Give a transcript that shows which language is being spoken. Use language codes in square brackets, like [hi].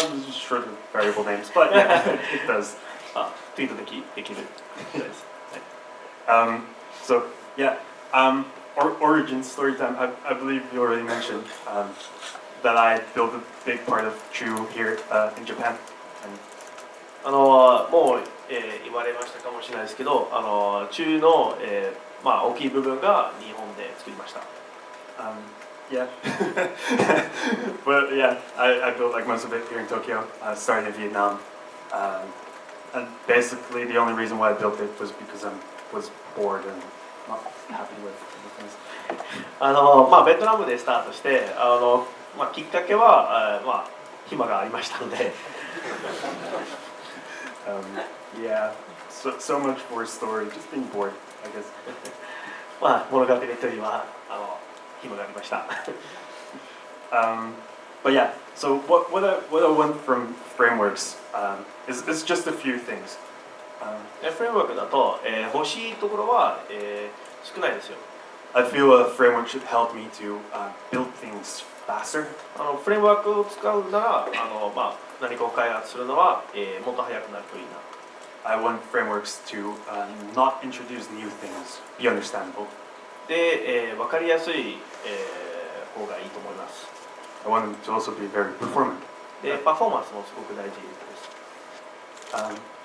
[en] Sure, the variable names, but yeah, it does. [ja] ツイートできるです。 [en] So yeah, origin story time. I believe you already mentioned that I built a big part of Chu here in Japan. [ja] もう言われましたかもしれないですけど、Chuのまあ大きい部分が日本で作りました。 [en] Yeah, but yeah, I built like most of it here in Tokyo. Started in Vietnam, and basically the only reason why I built it was because I was bored and not happy with things. [ja] まあベトナムでスタートして、まあきっかけはまあ暇がありましたので。 [en] Yeah, so much for a story, just being bored, I guess. [ja] まあ物語というは暇がありました。 [en] But yeah, so what I want from frameworks is just a few things. [ja] フレームワークだと、欲しいところは、少ないですよ。 [en] I feel a framework should help me to build things faster. [ja] フレームワークを使うなら何かを開発するのは、もっと早くなるといいな。 [en] I want frameworks to not introduce new things, be understandable. [ja] で、分かりやすい、方がいいと思います。 [en] I want them to also be very performant. [ja] で、パフォーマンスもすごく大事です。